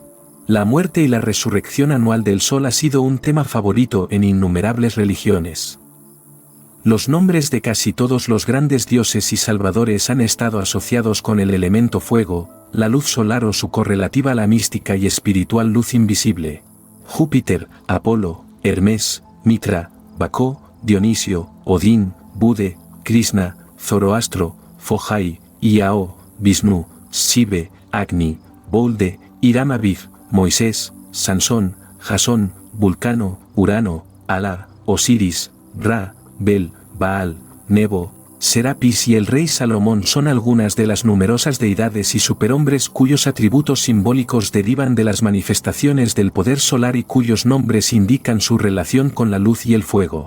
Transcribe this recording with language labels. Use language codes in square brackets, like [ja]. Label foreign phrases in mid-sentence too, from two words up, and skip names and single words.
[es] La muerte y la resurrección anual del sol ha sido un tema favorito en innumerables religiones. Los nombres de casi todos los grandes dioses y salvadores han estado asociados con el elemento fuego, la luz solar o su correlativa la mística y espiritual luz invisible. Júpiter, Apolo, Hermes, Mitra, Bacó, Dionisio, Odín, Bude, Krishna, Zoroastro, Fojai, Iao, Vishnu, Shive, Agni, Bolde, Irama-Viv, Moisés, Sansón, Jasón, Vulcano, Urano, Alá, Osiris, Ra, Bel, Baal, Nebo, Serapis y el rey Salomón son algunas de las numerosas deidades y superhombres cuyos atributos simbólicos derivan de las manifestaciones del poder solar y cuyos nombres indican su relación con la luz y el fuego.